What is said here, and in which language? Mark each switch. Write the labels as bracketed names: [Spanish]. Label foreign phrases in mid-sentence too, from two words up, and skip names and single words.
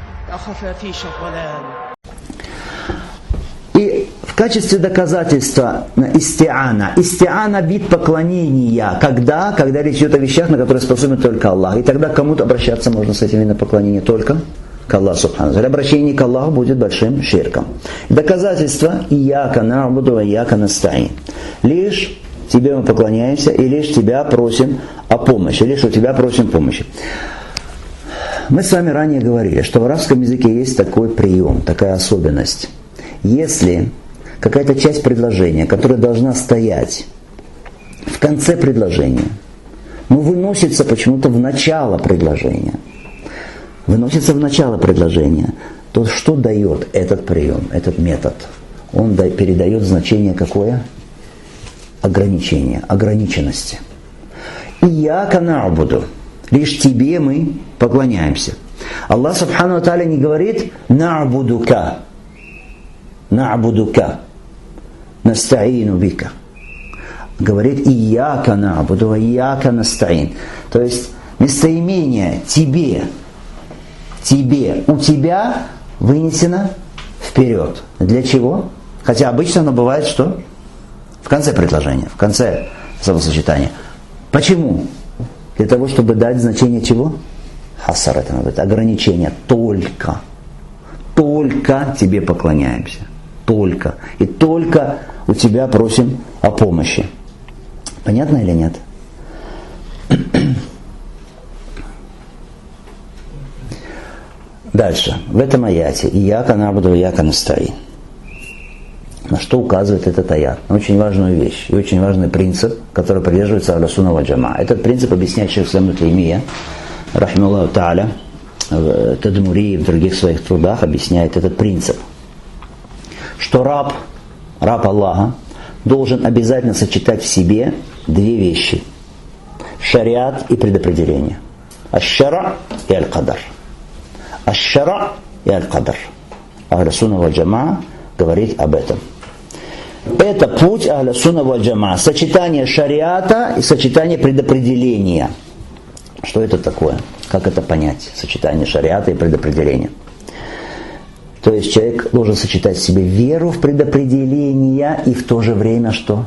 [Russian] И в качестве доказательства истиана. Истиана — вид поклонения. Когда речь идет о вещах, на которые способен только Аллах. И тогда к кому-то обращаться можно с этим видом поклонения только к Аллаху субхану. Обращение к Аллаху будет большим ширком. Доказательство: [Arabic] إياك نعبد وإياك نستعين. [Russian] Лишь тебе мы поклоняемся и лишь тебя просим о помощи. Лишь у тебя просим помощи. Мы с вами ранее говорили, что в арабском языке есть такой прием, такая особенность. Если какая-то часть предложения, которая должна стоять в конце предложения, но выносится почему-то в начало предложения, то что дает этот прием, этот метод? Он передает значение какое? Ограничение, ограниченности. [Arabic] إياك نعبد. [Russian] Лишь тебе мы поклоняемся. Аллах [Arabic] سبحانه وتعالى [Russian] не говорит [Arabic] نعبدك نستعين بك. [Russian] Говорит [Arabic] إياك نعبد وإياك نستعين. [Russian] То есть местоимение тебе, у тебя вынесено вперед. Для чего? Хотя обычно оно бывает что? В конце предложения, в конце словосочетания. Почему? Для того, чтобы дать значение чего? Хасар, это надо, ограничение. Только тебе поклоняемся. Только. И только у тебя просим о помощи. Понятно или нет? Дальше. В этом аяте [Arabic] إياك نعبد وإياك نستعين. [Russian] На что указывает этот аят? На очень важную вещь и очень важный принцип, который придерживается [Arabic] أهل السنة والجماعة. [Russian] Этот принцип объясняет шейх Ислам ибн Таймия, [Arabic] رحمه الله تعالى, [Russian] в Тадмури и в других своих трудах объясняет этот принцип. Что раб Аллаха должен обязательно сочетать в себе две вещи: шариат и предопределение. [Arabic] الشرع والقدر. الشرع والقدر. أهل السنة والجماعة [Russian] говорит об этом. Это путь [Arabic] أهل السنة والجماعة. [Russian] Сочетание шариата и сочетание предопределения. Что это такое? Как это понять? Сочетание шариата и предопределения. То есть человек должен сочетать в себе веру в предопределение и в то же время что?